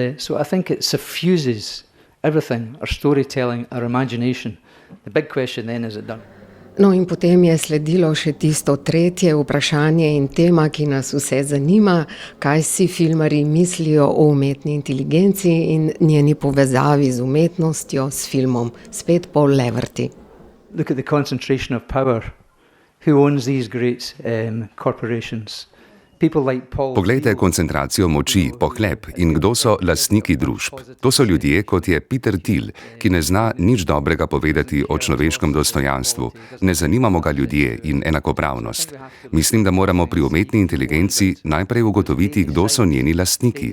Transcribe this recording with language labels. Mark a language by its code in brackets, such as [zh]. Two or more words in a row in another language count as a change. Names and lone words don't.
[sl] No, in potem je sledilo še tisto tretje vprašanje in tema, ki nas vse zanima, kaj si filmarji mislijo o umetni inteligenci in njeni povezavi z umetnostjo, s filmom. Spet Paul Leverty. [en] Look at the concentration of power. Who owns these great corporations? [sl] Poglejte koncentracijo moči, pohlep in kdo so lastniki družb. To so ljudje, kot je Peter Thiel, ki ne zna nič dobrega povedati o človeškem dostojanstvu. Ne zanimamo ga ljudje in enakopravnost. Mislim, da moramo pri umetni inteligenci najprej ugotoviti, kdo so njeni lastniki.